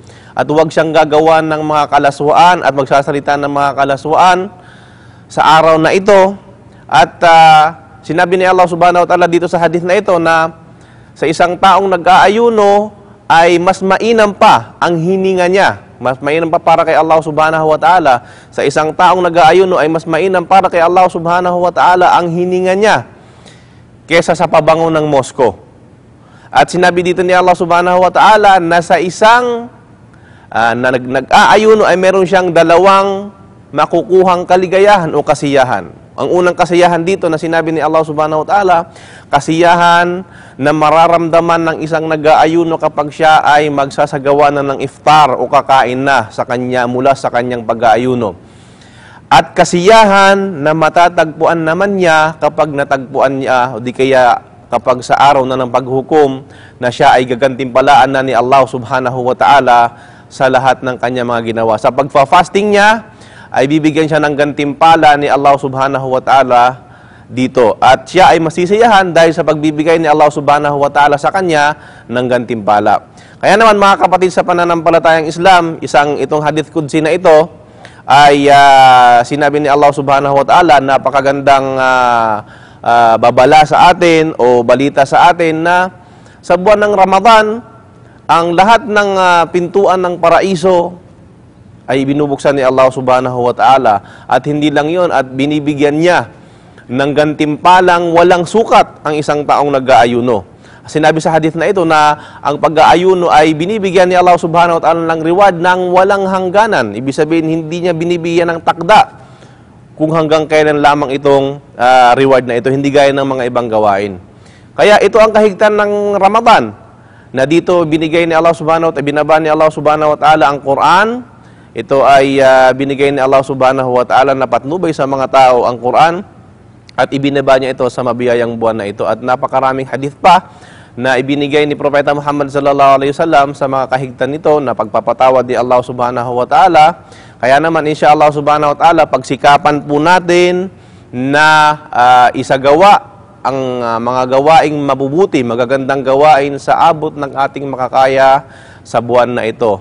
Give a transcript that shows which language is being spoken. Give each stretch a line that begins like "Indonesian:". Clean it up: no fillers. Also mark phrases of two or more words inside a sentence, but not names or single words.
Filipino: At huwag siyang gagawa ng mga kalaswaan at magsasalita ng mga kalaswaan sa araw na ito. At sinabi ni Allah
Arabic: سبحانه وتعالى
Filipino: dito sa hadith na ito na sa isang taong nag-aayuno ay mas mainam pa ang hininga niya. Mas mainam pa para kay Allah
Arabic: سبحانه وتعالى.
Filipino: Sa isang taong nag-aayuno ay mas mainam para kay Allah
Arabic: سبحانه وتعالى
Filipino: ang hininga niya kesa sa pabango ng mosko. At sinabi dito ni Allah
Arabic: سبحانه وتعالى
Filipino: na sa isang nag-aayuno ay meron siyang dalawang makukuhang kaligayahan o kasiyahan. Ang unang kasiyahan dito na sinabi ni Allah
Arabic: سبحانه وتعالى,
Filipino: kasiyahan na mararamdaman ng isang nag-aayuno kapag siya ay magsasagawa na ng iftar o kakain na sa kanya mula sa kanyang pag-aayuno. At kasiyahan na matatagpuan naman niya kapag natagpuan niya o di kaya kapag sa araw na ng paghukom na siya ay gagantimpalaan na ni Allah
Arabic: سبحانه وتعالى
Filipino: sa lahat ng kanya mga ginawa. Sa pagfa-fasting niya, ay bibigyan siya ng gantimpala ni Allah
Arabic: سبحانه وتعالى
Filipino: dito. At siya ay masisiyahan dahil sa pagbibigay ni Allah
Arabic: سبحانه وتعالى
Filipino: sa kanya ng gantimpala. Kaya naman mga kapatid sa pananampalatayang Islam, itong
Arabic: حديث قدسي
Filipino: na ito ay sinabi ni Allah
Arabic: سبحانه وتعالى,
Filipino: napakagandang babala sa atin o balita sa atin na sa buwan ng Ramadan, ang lahat ng pintuan ng paraiso ay binubuksan ni Allah
Arabic: سبحانه وتعالى.
Filipino: At hindi lang yon, at binibigyan niya ng gantimpalang walang sukat ang isang taong nag-aayuno. Sinabi sa hadith na ito na ang pag-aayuno ay binibigyan ni Allah
Arabic: سبحانه وتعالى
Filipino: ng reward ng walang hangganan. Ibig sabihin, hindi niya binibigyan ng takda kung hanggang kailan lamang itong reward na ito, hindi gaya ng mga ibang gawain. Kaya ito ang kahigtan ng Ramadan, na dito binigay ni Allah
Arabic: سبحانه وتعالى,
Filipino: binaba ni Allah
Arabic: سبحانه وتعالى
Filipino: ang Quran. Ito ay binigay ni Allah
Arabic: سبحانه وتعالى
Filipino: na patnubay sa mga tao ang Quran, at ibinaba niya ito sa mabiyayang buwan na ito. At napakaraming hadith pa na ibinigay ni Propeta Muhammad
Arabic: صلى الله عليه وسلم
Filipino: sa mga kahigtan nito na pagpapatawad ni Allah
Arabic: سبحانه وتعالى.
Filipino: Kaya naman
Arabic: إن شاء الله سبحانه وتعالى,
Filipino: pagsikapan po natin na isagawa ang mga gawaing mabubuti, magagandang gawain sa abot ng ating makakaya sa buwan na ito.